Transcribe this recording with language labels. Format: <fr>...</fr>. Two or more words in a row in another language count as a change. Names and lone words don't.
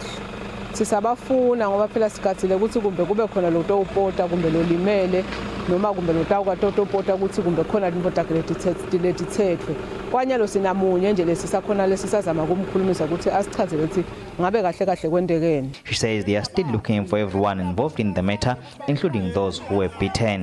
<ss>Sisabafuna ngoba phela sikathile ukuthi kumbe kube khona lo topota kumbe lo limele noma kumbe lo topota ukuthi kumbe khona into letithethwe. Kwanyalo sinamunye nje lesisakhona lesisazama kumkhulumisa ukuthi asichazele ukuthi ngabe kahle kahle kwendekeni.</ss> <en>She says they are still looking for everyone involved in the matter, including those who were beaten.</en>